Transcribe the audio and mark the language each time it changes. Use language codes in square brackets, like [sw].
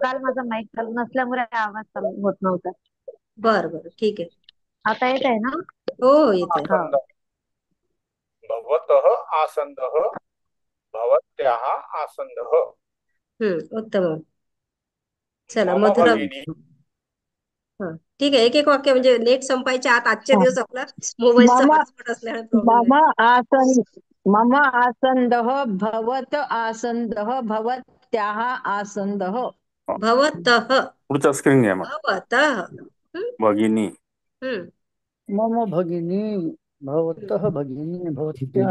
[mr] काल माझा माईक चालू नसल्यामुळे आवाज चालू होत नव्हता. बर बर, ठीक आहे. आता येत आहे ना? हो, येतोय. हा. [sa] आसंद भवतः आसन्दः भवत्याः आसन्दः. [mr] उत्तम. चला, [sa] मम मधुरा. भगिनी [mr] हा, ठीक आहे. एक एक वाक्य, म्हणजे नेट संपायच्या आत आजचे दिवस आपला मोबाईलचा [sa] मम [mr] हॉटस्पॉट असल्याने प्रॉब्लेम [sa] मम [mr] आहे. [sa] आसन मम आसन्दः भवत आसन्दः भवत्याः आसन्दः. भवतः. [mr] पुढचा स्क्रीन घ्या मग. [sa] भवतः. हम्म, भगिनी हम्म, मम भगिनी भवतः भगिनी भवत्याह